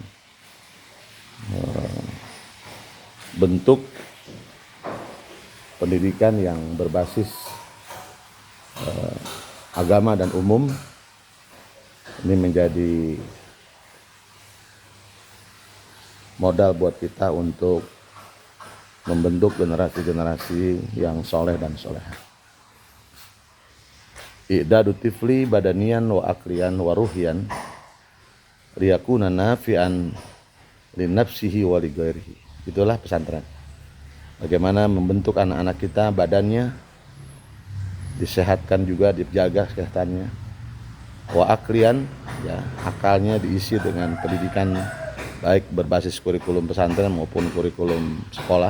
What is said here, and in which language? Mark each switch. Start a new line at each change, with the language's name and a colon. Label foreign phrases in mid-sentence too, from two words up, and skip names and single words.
Indonesian: bentuk pendidikan yang berbasis agama dan umum ini menjadi modal buat kita untuk membentuk generasi-generasi yang soleh dan soleha.
Arabic: إعداد الطفل بدنيا وعقليا وروحيا ليكون نافعا لنفسه ولغيره.
Indonesian: Itulah pesantren. Bagaimana membentuk anak-anak kita, badannya disehatkan juga, dijaga kesehatannya.
Arabic: وعقليا,
Indonesian: ya, akalnya diisi dengan pendidikan baik berbasis kurikulum pesantren maupun kurikulum sekolah.